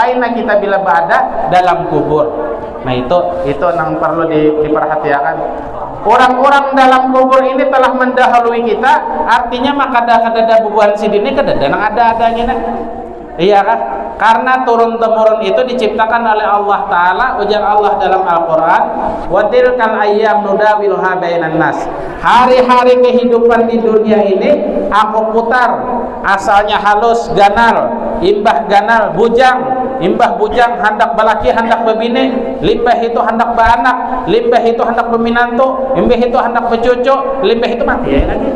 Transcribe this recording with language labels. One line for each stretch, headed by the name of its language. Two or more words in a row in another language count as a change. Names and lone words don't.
Banjar: Kaina kita bila berada dalam kubur. Nah itu nang perlu diperhatikan. Orang-orang dalam kubur ini telah mendahului kita, artinya maka ada bubuhan sidini kada nang ada-adanya. Iya kan?
Indonesian: Karena turun-temurun itu diciptakan oleh Allah Ta'ala.
Banjar: Ujar Allah dalam Al-Quran,
Arabic: وتلك الأيام نداولها بين الناس.
Banjar: Hari-hari kehidupan di dunia ini aku putar, asalnya halus, ganal, imbah ganal, bujang, imbah bujang, hendak balaki, hendak bebine, limbah itu hendak beranak, limbah itu hendak berminantu, limbah itu hendak bercucu, limbah itu mati ya lagi.